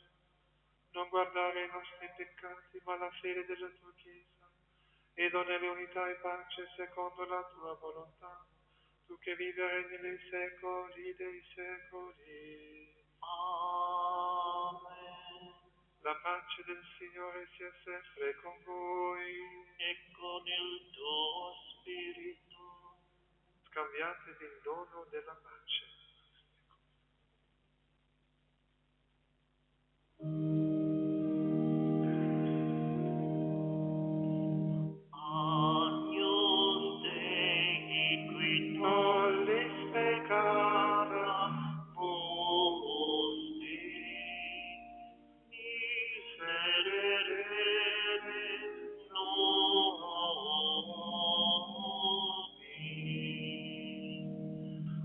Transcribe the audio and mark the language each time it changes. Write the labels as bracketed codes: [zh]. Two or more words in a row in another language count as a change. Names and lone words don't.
[it] Non guardare i nostri peccati, ma la fede della tua Chiesa, e donare unità e pace secondo la tua volontà, tu che vivi e regni nei secoli dei secoli. Amen. La pace del Signore sia sempre con voi e con il tuo spirito. Scambiatevi il dono della pace. [la] Agnus Dei, qui tollis peccata mundi, miserere nobis.